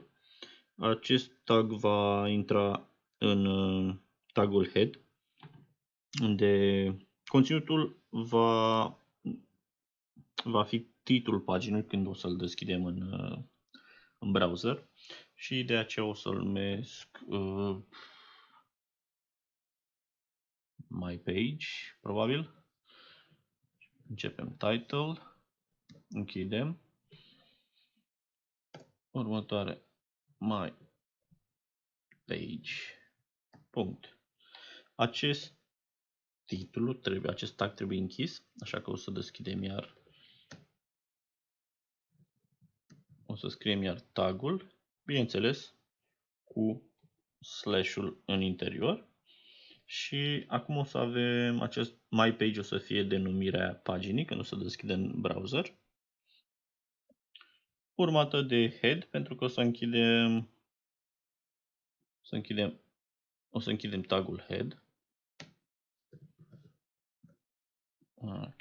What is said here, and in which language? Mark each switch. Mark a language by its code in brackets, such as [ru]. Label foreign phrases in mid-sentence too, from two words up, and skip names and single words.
[ro] Acest tag va intra în tagul head, unde conținutul va fi titlul paginii când o să-l deschidem în browser și de aceea o să-l numesc [en] my page, [ro] probabil. Începem title, închidem. Următoare [en] my page. [ro] Punct. Acest tag trebuie închis, așa că o să deschidem iar. O să scriem iar tagul, bineînțeles, cu slash-ul în interior. Și acum o să avem acest [en] my page, [ro] o să fie denumirea paginii când o să deschidem în browser. Urmată de head, pentru că o să închidem tagul head. Ok.